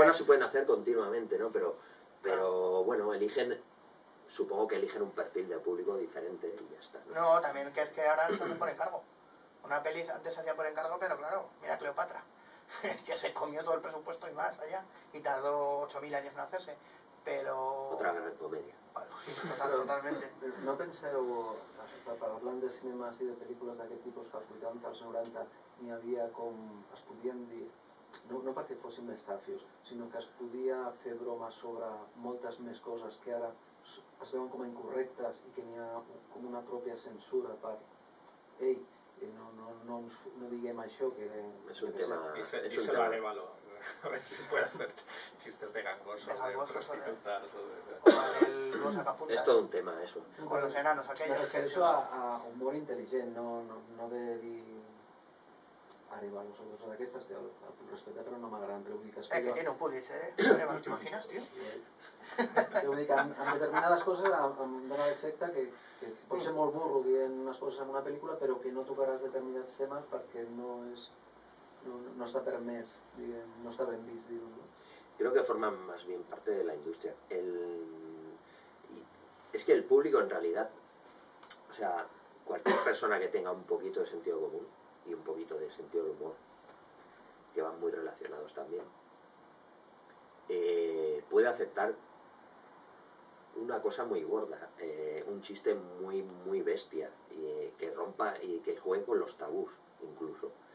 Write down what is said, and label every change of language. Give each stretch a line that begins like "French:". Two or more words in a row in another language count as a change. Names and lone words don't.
Spanish: buenas se pueden hacer continuamente, ¿no? Pero bueno, supongo que eligen un perfil de público diferente y ya está, ¿no? No, también que es que ahora se hace por encargo. Una peli antes se hacía por encargo, pero claro, mira Cleopatra, que se comió todo el presupuesto y más allá, y tardó 8.000 años en hacerse, pero... Otra gran comedia. Bueno, sí, totalmente.
Catalan: No penseu, parlant de cinemes i de pel·lícules d'aquest tipus, que als 80, als 90 n'hi havia com... es podien dir, no perquè fossin més tàfios, sinó que es podia fer bromes sobre moltes més coses que ara es veuen com a incorrectes i que n'hi ha com una pròpia censura per ei, no diguem això que...
Spanish: Es un tema... Díselo a Arévalo, a ver si puede hacer chistes de gangosos, de prostitutas o de... O el Los Sacapuntas, Es todo un tema, eso. con los enanos
Catalan: Me
Spanish: aquellos.
Catalan: refereixo a humor intel·ligent, no de dir Arévalos o coses d'aquestes que el puc respectar però no m'agraden, però vull dir que es
Spanish: Que
Catalan: feia...
Spanish: tiene un Pulitzer, ¿eh? ¿Te imaginas, tío?
Catalan: Vull dir que en determinades coses em dóna l'efecte que pot ser molt burro dient unes coses en una pel·lícula però que no tocaràs determinats temes perquè no està permès, diguem, no està ben vist, dir-ho, no?
Spanish: Creo que forman más bien parte de la industria. Es que el público en realidad, o sea, cualquier persona que tenga un poquito de sentido común y un poquito de sentido del humor, que van muy relacionados también, puede aceptar una cosa muy gorda, un chiste muy bestia, que rompa y que juegue con los tabús incluso.